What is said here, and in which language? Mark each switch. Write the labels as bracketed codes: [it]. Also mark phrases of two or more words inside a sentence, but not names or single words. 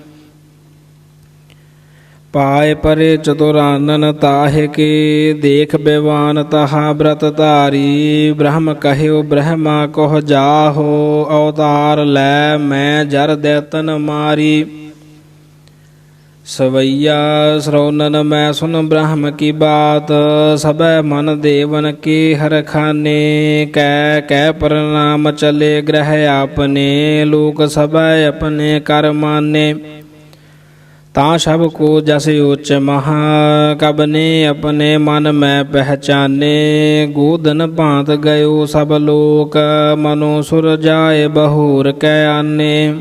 [bra] पाए परे चतुरानन ताहि के, देख बिवान तहा ब्रत धारी। ब्रह्म कहिओ ब्रह्मा कहु जाहो, अवतार लै मैं जर दैतन मारी। सवैया श्रवणन मैं सुन ब्रह्म की बात, सबै मन देवन के हर खाने, कै कै प्रणाम चले ग्रह आपने, लोक सबै अपने कर माने। ता सब को जस उच्च महा, कब ने अपने मन में पहचाने, गोदन भांत गयो सब लोक, मनो सुर जाए बहूर कै आने।